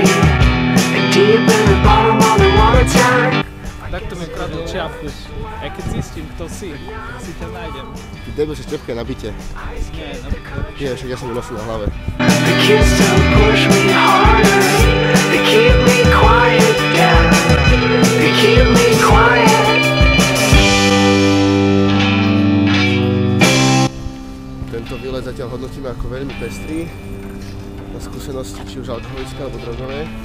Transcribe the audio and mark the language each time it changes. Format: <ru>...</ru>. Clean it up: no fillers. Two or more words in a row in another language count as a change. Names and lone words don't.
<en>Deep in the bottom of the water tank.</en> <sk>Takto mi kradol čiapku. Aj keď zistím, kto si ťa nájdem. Ty debil, že čiapka je na byte. Nie, Nie, však ja som ju nosil na hlave.</sk> <en>The kids still push me harder. They keep me quiet down. They keep me quiet.</en> <sk>Tento výlet zatiaľ hodnotíme ako veľmi pestrý. Na skúsenosti či už alkoholické alebo drogové.</sk>